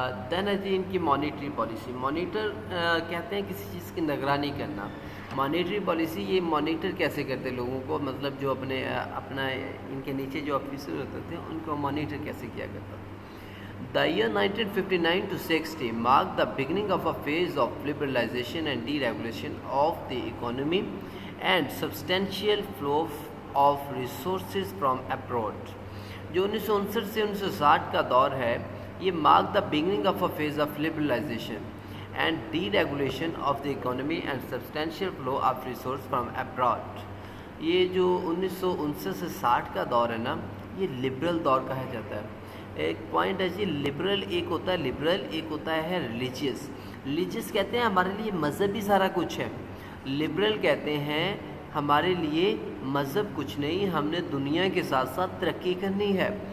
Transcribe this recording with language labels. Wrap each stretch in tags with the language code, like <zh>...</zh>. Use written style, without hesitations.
<ur>دین ہے جی ان کی monetary policy. Monitor کہتے ہیں کسی چیز کی نگرانی کرنا. مانیٹری پالیسی یہ مانیٹر کیسے کرتے لوگوں کو, مطلب جو اپنا ان کے نیچے جو آفیسر ہوتے تھے ان کو مانیٹر کیسے کیا کرتا.</ur> <en>The year 1959 to 60 marked the beginning of a phase of liberalization and deregulation of the economy and substantial flow of resources from abroad.</en> <ur>جو 1959 سے 1960 کا دور ہے یہ</ur> <en>marked the beginning of a phase of liberalization and deregulation of the economy and substantial flow of resources from abroad.</en> <ur>یہ جو 1959 سے 60 کا دور ہے نا یہ لبرل دور کہا جاتا ہے. ایک پوائنٹ ہے جی لبرل، ایک ہوتا ہے لبرل، ایک ہوتا ہے ریلیجیس. ریلیجیس کہتے ہیں ہمارے لیے مذہبی سارا کچھ ہے، لبرل کہتے ہیں ہمارے لیے مذہب کچھ نہیں، ہم نے دنیا کے ساتھ ساتھ ترقی کرنی ہے.</ur>